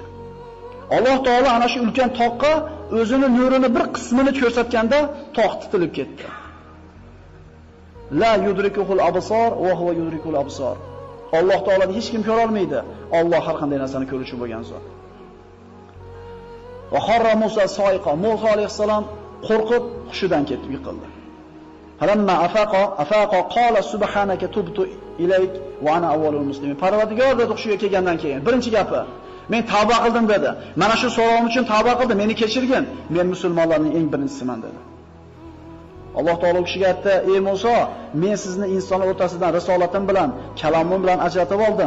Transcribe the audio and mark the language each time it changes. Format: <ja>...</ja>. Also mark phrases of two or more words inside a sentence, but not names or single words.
<uz>Alloh taolo ana shu ulkan toqqa o'zini nurini bir qismini ko'rsatganda tog' titilib ketdi.</uz> <ar>لا تدركه الأبصار وهو يدرك الأبصار.</ar> <uz>Alloh taoloni hech kim ko'ra olmaydi. Alloh har qanday narsani ko'ruvchi bo'lgan zot.</uz> <ar>وخر موسى صعقا.</ar> <uz>Musa alayhisalom qo'rqib hushidan ketib yiqildi.</uz> <ar>فلما أفاق قال سبحانك تبت إليك وأنا أول المسلمين.</ar> <uz>Parvardigor dedi hushiga kelgandan keyin birinchi gapi, men tavba qildim dedi. Mana shu so'rovim uchun tavba qildim, meni kechirgin. Men musulmonlarning eng birinchisiman dedi. Alloh taolo kishiga aytdi: "Ey Musa, men sizni insonlar o'rtasidan risolatim bilan, kalomim bilan ajratib oldim.</uz>